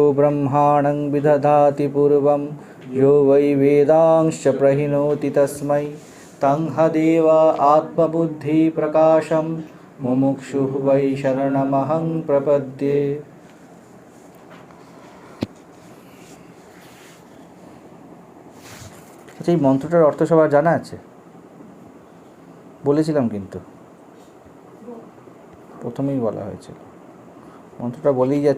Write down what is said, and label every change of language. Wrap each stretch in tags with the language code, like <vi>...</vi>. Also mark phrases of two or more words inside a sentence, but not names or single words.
<sa>ब्रह्माणं विदधाति पूर्वं यो वै वेदांश्च प्रहिणोति तस्मै तं हदेव आत्मबुद्धिप्रकाशं मुमुक्षुः वै शरणमहं प्रपद्ये।</sa> <bn>আচ্ছা, এই মন্ত্রটার অর্থ সবার জানা আছে? বলেছিলাম কিন্তু প্রথমেই বলা হয়েছিল, মন্ত্রটা বলেই যাচ্ছি।</bn>